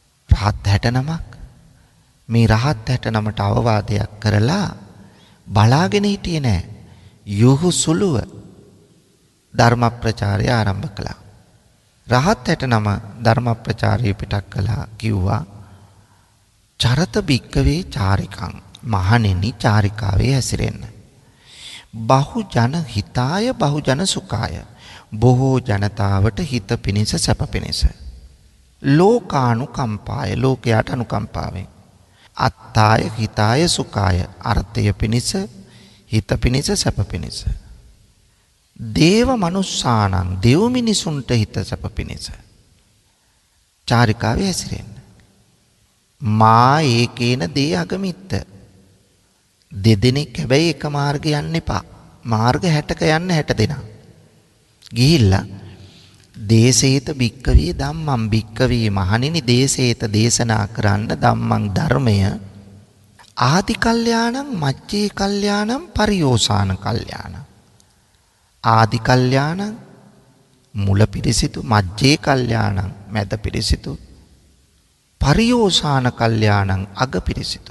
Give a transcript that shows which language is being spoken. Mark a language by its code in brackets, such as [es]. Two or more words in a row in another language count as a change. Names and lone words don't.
[si] රහත් 69ක් මේ රහත් 69ට අවවාදයක් කරලා බලාගෙන හිටියේ නෑ. යොහු සුළුව ධර්ම ප්‍රචාරය ආරම්භ කළා. රහත් 69 ධර්ම ප්‍රචාරය පිටක් කළා කිව්වා [pi] චරත භික්කවේ චාරිකං [si] මහණෙනි චාරිකාවේ හැසිරෙන්න. [pi] බහුජන හිතාය බහුජන සුඛාය [si] බොහෝ ජනතාවට හිත පිණිස සැප පිණිස. ලෝකානුකම්පාය ලෝකයට අනුකම්පාවෙන්. [pi] අත්තාය හිතාය සුඛාය [si] අර්ථය පිණිස හිත පිණිස සැප පිණිස. [pi] දේව මනුස්සානං [si] දෙව් මිනිසුන්ට හිත සැප පිණිස. චාරිකාවේ හැසිරෙන්න. [pi] මා ඒකේන දේ අගමිත්ත. [si] දෙදෙනෙක් හැබැයි එක මාර්ගය යන්න එපා. මාර්ග 60ක යන්න 60 දෙනා. ගිහිල්ලා [pi] දේසේත භික්කවේ ධම්මං භික්කවේ [si] මහණෙනි දේසේත දේශනා කරන්න ධම්මං ධර්මය [pi] ආදි කල්යාණං මච්චේ කල්යාණං පරියෝසాన කල්යාණං. ආදි කල්යාණං [si] මුල පිරිසිදු [pi] මච්චේ කල්යාණං [si] මැද පිරිසිදු [pi] පරියෝසాన කල්යාණං [si] අග පිරිසිදු.